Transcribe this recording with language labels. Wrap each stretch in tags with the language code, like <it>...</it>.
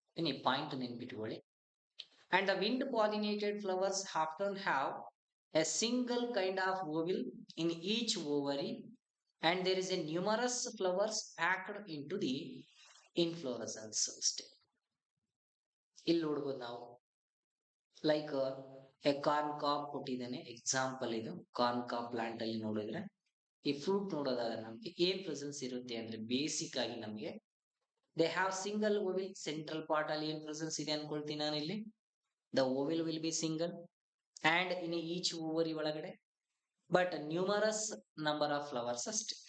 <kn>ಈ ಪಾಯಿಂಟ್ ನೆನ್ಪಿಟ್ಕೊಳ್ಳಿ.</kn> <en>And the wind pollinated flowers often have a single kind of ovule in each ovary, and there is a numerous flowers packed into the inflorescence state.</en> <kn>ಇಲ್ಲಿ ನೋಡ್ಬೋದು ನಾವು, like A corn ಕಾಪ್ ಕೊಟ್ಟಿದ್ದಾನೆ example. ಇದು corn ಕಾಪ್ plant ಅಲ್ಲಿ ನೋಡಿದ್ರೆ ಈ fruit ನೋಡೋದಾದ್ರೆ ನಮ್ಗೆ ಏನ್ ಪ್ರೆಸೆನ್ಸ್ ಇರುತ್ತೆ ಅಂದ್ರೆ ಬೇಸಿಕ್ ಆಗಿ ನಮ್ಗೆ</kn> <en>They have single ovule.</en> <kn>Central part ಅಲ್ಲಿ ಏನ್ ಪ್ರೆಸೆನ್ಸ್ ಇದೆ ಅನ್ಕೊಳ್ತೀನಿ ನಾನು ಇಲ್ಲಿ,</kn> <en>the ovule will be single and in each ovary</en> <kn>ಒಳಗಡೆ but numerous number of flowers ಅಷ್ಟೇ.</kn>